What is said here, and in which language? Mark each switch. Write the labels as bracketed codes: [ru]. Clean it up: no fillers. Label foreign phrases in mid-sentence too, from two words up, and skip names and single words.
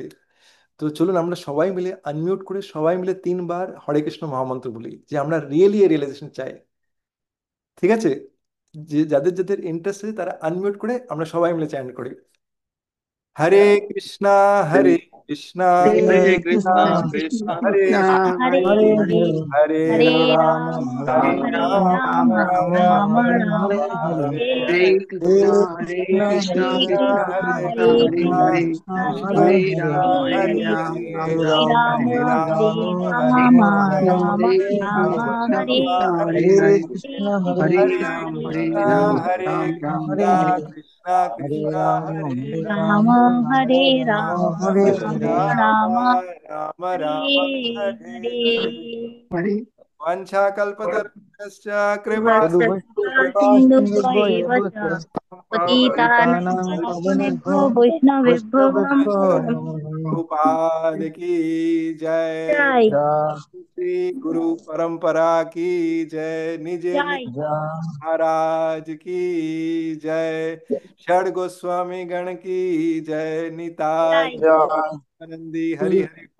[bn] তো চলুন আমরা সবাই মিলে আনমিউট করে সবাই মিলে 3বার [sa] হরে কৃষ্ণ [bn] মহামন্ত্র বলি, যে আমরা [en] really realization [bn] চাই। ঠিক আছে, যে যাদের যাদের ইন্টারেস্ট আছে তারা আনমিউট করে আমরা সবাই মিলে চ্যান্ট করি, [sa] হরে কৃষ্ণা হরে কৃষ্ণা হরে हरे কৃষ্ণ कृष्णा কৃষ্ণ कृष्ण হরে কৃষ্ণ कृष्णा हरे হরে हरे हरे হরে हरे হরে हरे রাম राम হরে হরে हरे রাম রাম राम রাম রাম राम রাম राम हरे রাম हरे हरे হরে হরে हरे কৃষ্ণ हरे হরে कृष्णा কৃষ্ণ हरे हरे কৃষ্ণ कृष्णा কৃষ্ণা কৃষ্ণ हरे कृष्णा হরে হরে कृष्णा হরে कृष्णा কৃষ্ণা हरे हरे হরে हरे রাম हरे হরে হরে हरे রাম রাম हरे রাম राम राम হরে হরে हरे হরে हरे রাম राम হরে राम হরে রাম राम হরে राम হরে রাম কৃষ্ণ हरे কৃষ্ণ রাম হরে हरे হরে হরে हरे कृष्ण हरे হরে कृष्णा हरे রাম हरे হরে कृष्णा রাম कृष्णा हरे রাম রাম हरे कृष्णा হরে हरे कृष्णा हरे कृष्णा राम हरे हरे राम हरे राम हरे राम राम राम রাম हरे हरे হরে हरे राम राम राम राम हरे राम हरे हरे हरे হরে वाञ्छाकल्पतरुभ्यश्च कृपा सदु कृपा कृपा सिन्धु एव च सिन्धुभ्यो पतितानां पतितानां पावनेभ्यो पावनेभ्यो वैष्णवेभ्यो वैष्णवेभ्यो नमो नमो नमः। नमः [hi] प्रभुपाद की जय। जय जय श्री गुरु परंपरा की जय। निजे निज जय जय महाराज की जय। षड गोस्वामी गण की जय। निताय जय जय [sa] आनंदी हरि हरि हरि